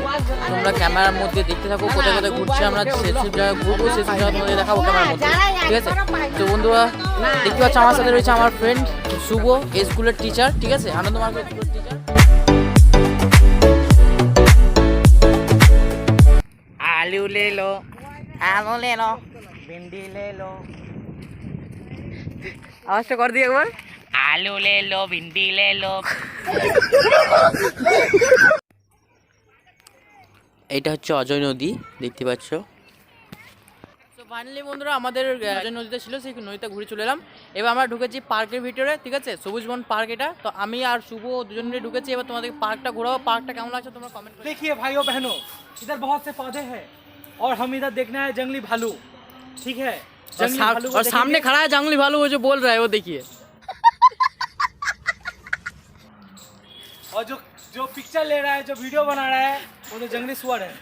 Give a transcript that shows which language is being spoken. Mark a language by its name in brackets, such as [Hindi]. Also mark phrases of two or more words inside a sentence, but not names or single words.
[Bangla] তোমরা ক্যামেরার মধ্যে দেখতে থাকো কোথায় কোথায় ঘুরছি আমরা, সেসব জায়গায় ঘুরবো, সেসব জায়গা তোমাদের দেখাবো ক্যামেরার মধ্যে, ঠিক আছে। তো বন্ধুরা, দেখতে পাচ্ছ আমার সাথে রয়েছে আমার ফ্রেন্ড শুভ, এই স্কুলের টিচার, ঠিক আছে, আনন্দমার্গ স্কুলের টিচার। [Hindi] आलू ले लो, आलू ले लो, भिंडी ले लो। [Bangla] আওয়াজটা কর দিয়ে একবার। [Hindi] आलू ले लो, भिंडी ले लो। [Bangla] এইটা হচ্ছে অজয় নদী, দেখতে পাচ্ছ। তো ফাইনালি বন্ধুরা, আমাদের অজয় নদীতে ছিল, সেই নদীতে ঘুরে চলে এলাম। এবার আমরা ঢুকেছি পার্কের ভিতরে, ঠিক আছে, সবুজ বন পার্ক এটা। তো আমি আর শুভ দুজন মিলে ঢুকেছি। এবার তোমাদের পার্কটা ঘোরাবো। পার্কটা কেমন লাগছে তোমরা কমেন্ট করে। [Hindi] देखिए भाइयों बहनों, इधर बहुत से पौधे हैं और हम इधर देखना है जंगली भालू, ठीक है। जंगली भालू को और सामने देखेंगे। खड़ा है जंगली भालू, वो जो बोल रहा है वो देखिए। और जो जो पिक्चर ले रहा है, जो वीडियो बना रहा है, वो तो जंगली सुअर है।